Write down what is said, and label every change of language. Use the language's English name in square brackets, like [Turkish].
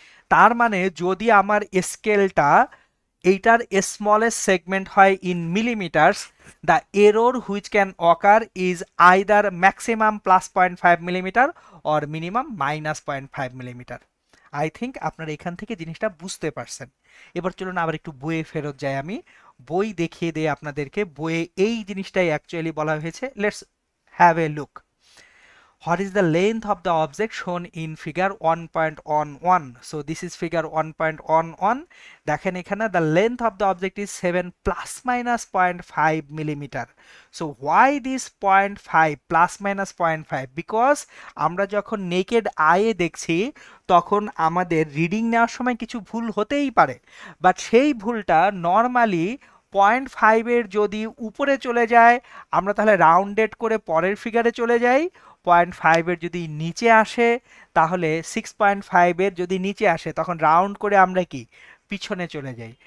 [Bangla] তার মানে যদি আমার স্কেলটা এইটার স্মলেস্ট সেগমেন্ট হয় [English] In millimetres, the error which can occur is either maximum plus 0.5 millimetre or minimum minus 0.5 millimetre. [Bangla] I think আপনারা এখান থেকে জিনিসটা বুঝতে পারছেন। এবার চলুন আবার একটু বইয়ে ফেরত যাই, আমি বই দেখিয়ে দিই আপনাদেরকে। বইয়ে এই জিনিসটাই অ্যাকচুয়ালি বলা হয়েছে, [English] Let's have a look. What is the length of the object shown in figure 1.11? So this is figure 1.11. [Bangla] দেখেন এখানে [English] the length of the object is 7 plus minus 0.5 millimeter. So why this 0.5 plus minus 0.5? [Bangla] Because আমরা যখন naked eye দেখছি তখন আমাদের reading নেওয়ার সময় কিছু ভুল হতেই পারে, বাট সেই ভুলটা নর্মালি 0.5 এর যদি উপরে চলে যায় আমরা তাহলে রাউন্ডেড করে পরের ফিগারে চলে যাই, 0.5 এর যদি নিচে আসে তাহলে 6.5 এর যদি নিচে আসে তখন রাউন্ড করে আমরা কি পিছনে চলে যাই।